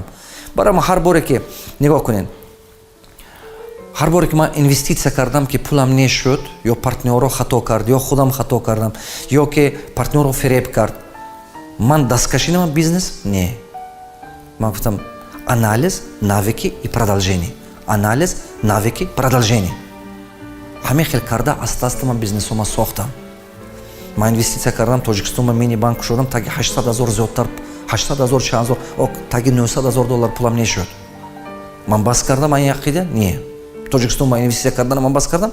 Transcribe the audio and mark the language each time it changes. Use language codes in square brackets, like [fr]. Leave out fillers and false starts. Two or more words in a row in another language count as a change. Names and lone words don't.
[tg] Барои ман ҳар боре ки нигоҳ кунед, ҳар боре ки ман инвеститсия кардам ки пулам нешуд, ё партнёро хато кард, ё худам хато кардам, ё ки партнёро фиреб кард, ман дасткашӣ намам бизнес? Не. Ман гуфтам анализ, [ru] навыки и продолжение. Анализ, навыки, продолжение. [tg] ҳамин хел карда аста-аста ман бизнесома сохтам. Ман инвеститсия кардам, Тоҷикистонба мини банк шудам, таги 800,000 зиёдтар, 800,000, 400,000, таги 900,000 доллар пулам нешуд. Ман бас кардам ин ақида? Не. Тоҷикистонба инвеститсия кардан ман бас кардам?